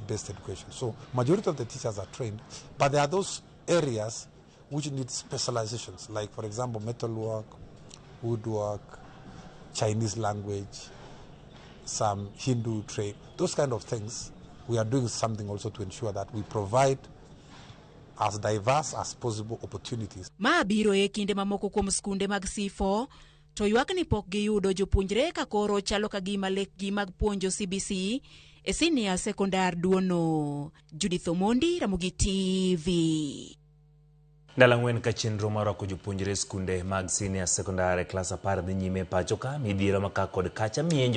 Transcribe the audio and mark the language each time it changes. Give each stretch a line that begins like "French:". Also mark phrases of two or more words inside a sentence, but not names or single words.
English: So majority of the teachers are trained, but there are those areas which need specializations, like, for example, metalwork, woodwork, Chinese language, some Hindu trade, those kind of things. We are doing something also to ensure that we provide as diverse as possible opportunities.
Luo (Kenya and Tanzania): Ma biro e kinde mamoko kuom skunde mag C4 to ywak ni pok giyudo jopuonjre ka koro chalo ka gima lekgi mag puonjo CBC e senior sekondar duono. Judith Omondi, Ramogi TV. Ndalang'wen ka chenro mar rwako jopuonjre skunde mag senior sekondar e klas 10 dhi nyime pacho ka midhiero maka kod kacha mienjo.